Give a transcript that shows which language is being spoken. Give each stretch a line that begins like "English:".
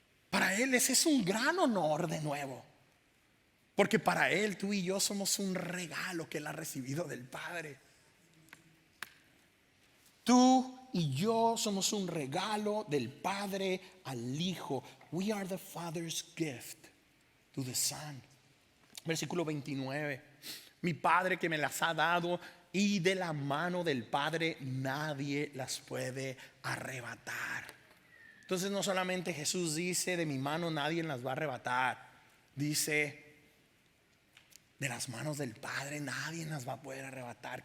Spanish: Para Él ese es un gran honor de nuevo. Porque para Él tú y yo somos un regalo que Él ha recibido del Padre. Tú y yo somos un regalo del Padre al Hijo.
English: We are the Father's gift to the Son.
Spanish: Versículo 29. Mi Padre que me las ha dado, y de la mano del Padre nadie las puede arrebatar. Entonces no solamente Jesús dice, de mi mano nadie las va a arrebatar. Dice, de las manos del Padre nadie las va a poder arrebatar.